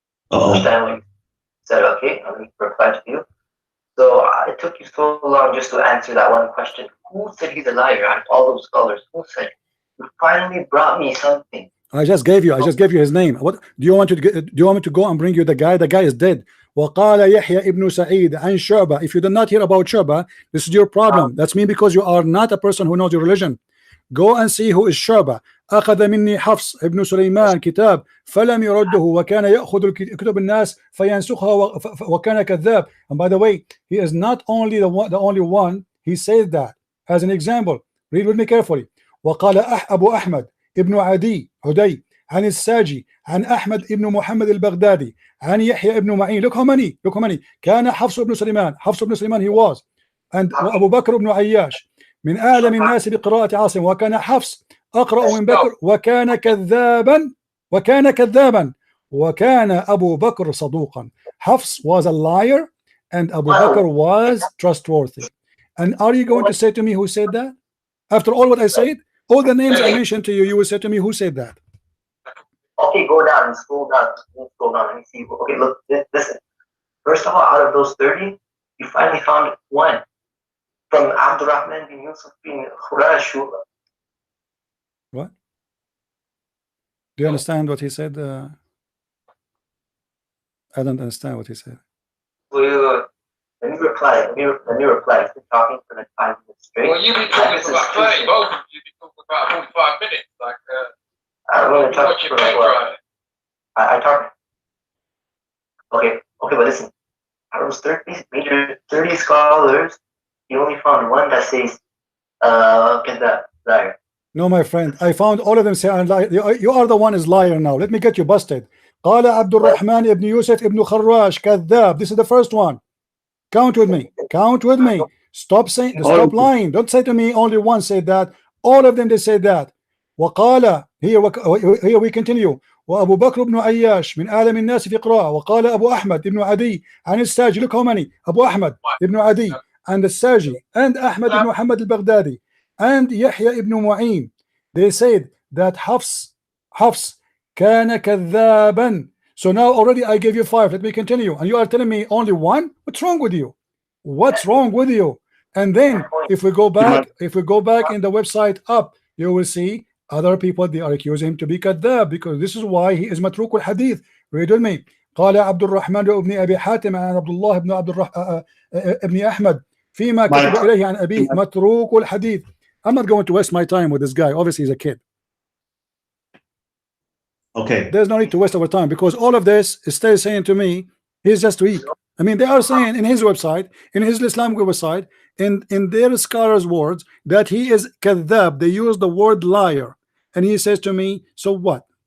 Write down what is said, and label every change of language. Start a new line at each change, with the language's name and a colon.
English: Understand said, okay, I'll reply to you. So it took you so long just to answer that one question. Who said he's a liar out of all those scholars? Who said it? You finally brought me something. I just gave you his name. What do you want to do? You want me to go and bring you the guy? The guy is dead.
Arabic: وقال يحيى ابن سعيد عن شعبة.
English: If you did not hear about Shu'bah, this is your problem. That's me, because you are not a person who knows your religion. Go and see who is Shu'bah.
Arabic: أخذ مني حفص ابن سليمان كتاب فلم يرده وكان يأخذ كتب الناس فينسخها وكان كذاب.
English: And by the way, he is not only the only one. He says that as an example. Read with me carefully.
Arabic: وقال أبو أحمد ابن عدي عن الساجي عن أحمد ابن محمد البغدادي عن يحيى ابن معين.
English: Look how many.
Arabic: كان حفص ابن سليمان
English: he was. And
Arabic: أبو بكر ابن عياش من أعلم الناس بقراءة عاصم وكان حفص أقرأ من بكر وكان كذابا وكان أبو بكر صدوقا.
English: Hafs was a liar and Abu Bakr was trustworthy. And are you going to say to me who said that? After all what I said, all the names I mentioned to you, you will say to me who said that. Okay, go down and scroll down. Let me see. Okay, look, listen. First of all, out of those 30, you finally found one from Abdurrahman bin Yusuf bin Khurash. What? Do you understand what he said? I don't understand what he said. Let me reply. Let me reply. He's been talking for like 5 minutes straight. Well, you be talking for about 30. Both of you be talking for about 45 minutes. Like, I'm going to talk for what? I talk. Okay, but listen. Out of those 30 scholars, you only found one that says, liar. No, my friend, I found all of them say I'm liar. You are the one is liar now. Let me get you busted.
Arabic: قال عبد الرحمن ابن يوسف ابن خراش كذاب.
English: This is the first one. Count with me. Stop lying. Don't say to me only one said that. All of them they said that.
Arabic: وقال
English: here we continue.
Arabic: وأبو بكر بن عياش من أعلم الناس في قراءة. وقال أبو أحمد ابن عدي عن الساجي.
English: Look how many.
Arabic: أبو أحمد ابن عدي and الساجي and أحمد بن محمد البغدادي and Yahya ibn Mu'in.
English: They said that Hafs
Arabic: كان كذابا.
English: So now already I gave you 5. Let me continue. And you are telling me only one? What's wrong with you? And then if we go back in the website up, you will see other people, they are accusing him to be kadhab, because this is why he is matruk al hadith. Read with me.
Arabic: قال عبد الرحمن بن أبي حاتم عن عبد الله بن ابن أحمد فيما كتب إليه عن أبيه متروك الحديث.
English: I'm not going to waste my time with this guy. Obviously he's a kid. Okay. There's no need to waste our time, because all of this is still saying to me he's just weak. I mean, they are saying in his website, in his Islamic website, in their scholars' words, that he is kadhab. They use the word liar, and he says to me, so what?